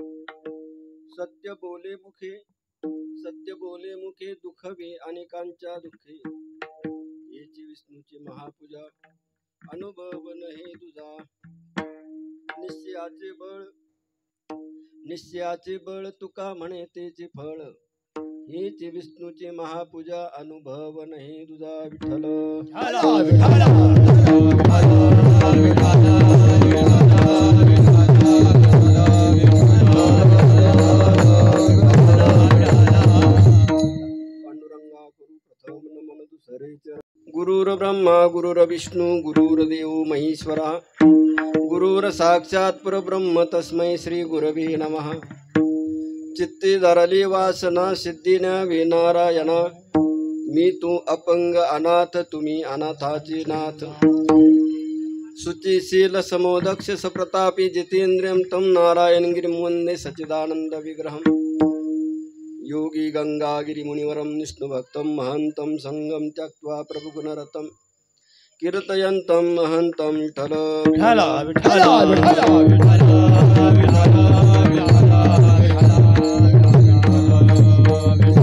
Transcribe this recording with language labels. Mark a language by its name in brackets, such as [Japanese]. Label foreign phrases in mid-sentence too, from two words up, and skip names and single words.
[Marathi] सत्य बोले मुखे दुखवे अनेकांच्या दुःखे हेच विष्णूचे महापूजा अनुभव नाही तुझा निश्चयाचे बळ तुका म्हणे तेचे फळ हेच विष्णूचे महापूजा अनुभव नाही तुझा विठ्ठल पांडुरंगा गुरु प्रथम नमन दुसरे [Sanskrit] गुरुर ब्रह्मा गुरुर विष्णू गुरुर्देव महेश्वरा गुरुर साक्षात परब्रह्म तस्मै श्री गुरवे नमः [Marathi] चित्ते धरली वासना सिद्धीनवे नारायणा मी तू अपंग अनाथ तुम्ही अनाथाचे नाथ [Sanskrit] शुचिशील समोदक्ष सप्रतापी जितेन्द्रियं तं नारायण गिरिं वन्दे सच्चिदानंद विग्रहम् योगी गंगागिरि मुनिवरं विष्णुभक्तं महन्तं संगं त्यक्त्वा प्रभुगुणरतं कीर्तयन्तं महन्तं विठ्ठल विठ्ठल